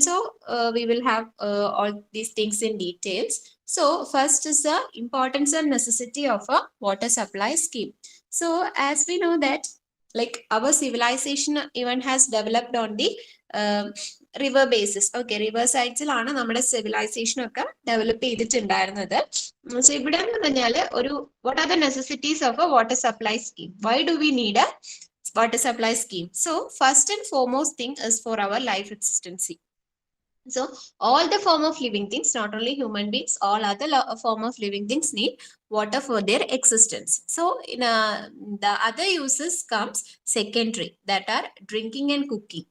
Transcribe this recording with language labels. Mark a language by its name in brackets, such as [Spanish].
[English] So we will have all these things in details. So first is the importance and necessity of a water supply scheme. So as we know that like our civilization even has developed on the river basis. [Malayalam] Okay, river സൈഡ്സിലാണ് നമ്മുടെ civilisation ഒക്കെ develop ചെയ്തിട്ടുണ്ടായിരുന്നത്. [English] so [Malayalam] ഇവിടെ എന്ന് പറഞ്ഞാൽ ഒരു [English] What are the necessities of a water supply scheme? Why do we need a water supply scheme? So first and foremost thing is for our life existency. So all the form of living things, not only human beings, all other form of living things need water for their existence. So in the other uses comes secondary, that are drinking and cooking.